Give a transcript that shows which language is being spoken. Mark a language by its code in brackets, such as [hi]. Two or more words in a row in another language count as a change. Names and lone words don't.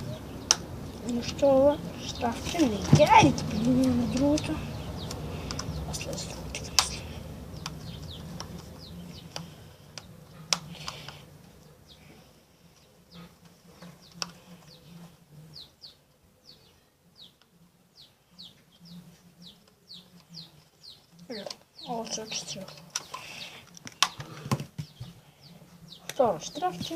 [mk] Но што ова штрафче не ќе, ајде ти преминеме на другото. [bg] след другите книжки. [sr] Ovo se očistilo. [mk] Второ штрафче.